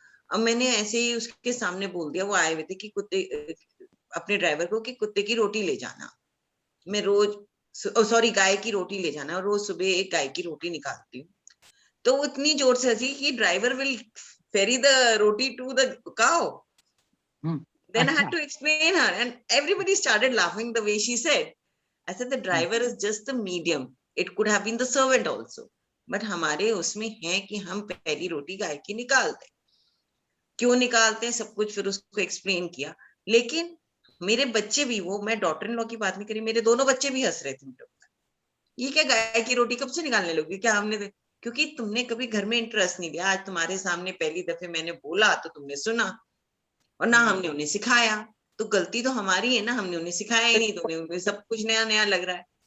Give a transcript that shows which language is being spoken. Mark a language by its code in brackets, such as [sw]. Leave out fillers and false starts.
[hi] अब मैंने ऐसे ही उसके सामने बोल दिया, वो आए हुए थे कि कुत्ते, अपने ड्राइवर को, कि कुत्ते की रोटी ले जाना, मैं रोज, सॉरी गाय की रोटी ले जाना, और रोज सुबह एक गाय की रोटी निकालती हूँ। तो वो इतनी जोर से हंसी कि [en] Driver will ferry the roti to the cow. Then I had to explain her, and everybody started laughing the way she said. I said the driver is just the medium. It could have been the servant also. [hi] But हमारे उसमें है कि हम पहली रोटी गाय की निकालते हैं। क्यों निकालते हैं, सब कुछ फिर उसको एक्सप्लेन किया। लेकिन मेरे बच्चे भी, वो मैं डॉटर इन लॉ की बात नहीं करी, मेरे दोनों बच्चे भी हंस रहे थे मेरे ऊपर। ये क्या गाय की रोटी कब से निकालने लगी, क्या हमने? क्योंकि तुमने कभी घर में इंटरेस्ट नहीं लिया। आज तुम्हारे सामने पहली दफे मैंने बोला तो तुमने सुना, और ना हमने उन्हें सिखाया। तो गलती तो हमारी है ना, हमने उन्हें सिखाया ही नहीं, तो उन्हें सब कुछ नया नया लग रहा है।